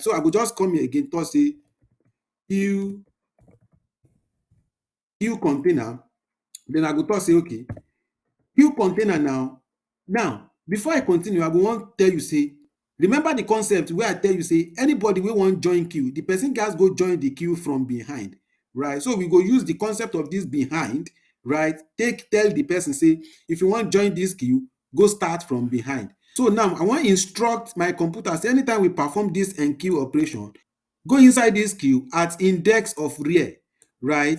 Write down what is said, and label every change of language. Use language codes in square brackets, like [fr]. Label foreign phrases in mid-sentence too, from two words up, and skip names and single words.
[pcm] So I go just come here again talk say queue container. Then I go talk say okay, queue container now before I continue, I go wan tell you say, remember the concept wey I tell you say anybody wey wan join queue, the person gats go join the queue from behind, right? So we go use the concept of this behind, right? Take tell the person say if you wan join this queue, go start from behind. So now I wan instruct my computer say anytime we perform this enqueue operation, go inside this queue at index of real, right?